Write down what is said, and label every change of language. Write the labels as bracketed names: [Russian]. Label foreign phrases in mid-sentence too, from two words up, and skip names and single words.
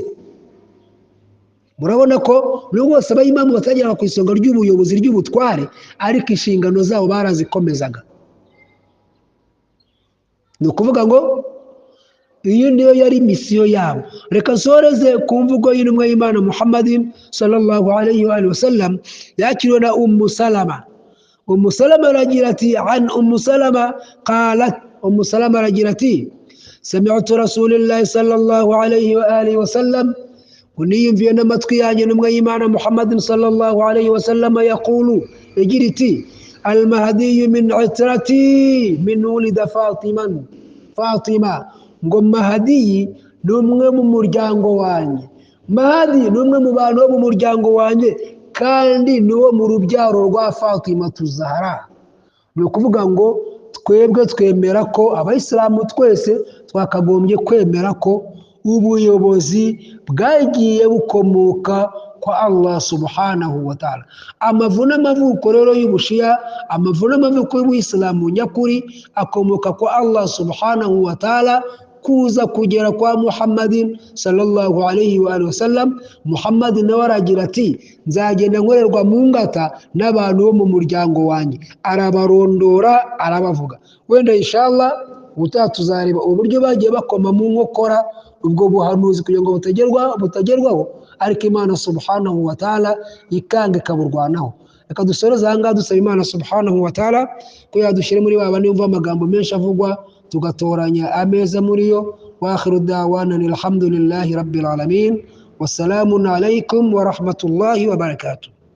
[Kinyarwanda] Murabona ko nubwo bose abayimamu batagera ku isonga ry'ubuyobozi ry'ubutware, ariko inshingano zabo barazikomezaga. Ni ukuvuga ngo iyi niyo yari misiyo yabo. Reka nsoreze ku mvugo y'intumwa y'Imana Muhammadin [Arabic] صلى الله عليه وسلم, [Kinyarwanda] yakiriwe na Salama. Salama aragira ati, [Arabic] عن سلمة قالت, [Kinyarwanda] Salama aragira ati, [Arabic] سمعت رسول الله صلى الله عليه و sallam, [Kinyarwanda] uniyumviye n'amatwi yanjye intumwa y'Imana Muhammadin [Arabic] صلى الله عليه وسلم يقول, [Kinyarwanda] yagira iti, [Arabic] المهدي من عترتي من ولد فاطمة, [Kinyarwanda] ngo Mahdi ni umwe mu muryango wanjye, Mahdi ni umwe mu bantu bo mu muryango wanjye, kandi ni wo mu rubyaro rwa Fatima Zahra. Ni ukuvuga ngo twebwe twemera ko, abayisilamu twese twakagombye kwemera ko ubuyobozi bwagiye bukomoka kwa Allah [Arabic] سبحانه وتعالى. [Kinyarwanda] Amavu n'amavuko rero y'ubushiya, amavu n'amavuko y'ubuyisilamu nyakuri akomoka kwa Allah [Arabic] سبحانه وتعالى, [Kinyarwanda] kuza kugera kwa Muhammadin [Arabic] صلى الله عليه وسلم. [Kinyarwanda] Muhammadin nawe aragira ati, nzagenda nkorerwa mu ngata n'abantu bo mu muryango wanjye, arabarondora arabavuga. Wenda inshallah ubutaha tuzareba uburyo bagiye bakoma mu nkokora ubwo buhanuzi kugira ngo butagerwaho, ariko Imana [Arabic] سبحانه وتعالى [Kinyarwanda] ikanga ikaburwanaho. Reka dusoreze aha ngaha dusaba Imana [Arabic] سبحانه وتعالى [Kinyarwanda] ko yadushyire muri baba niyo mva amagambo menshi avugwa tugatoranya ameza muri yo. [Arabic] وآخر دعوانا الحمد لله رب العالمين والسلام عليكم ورحمة الله وبركاته.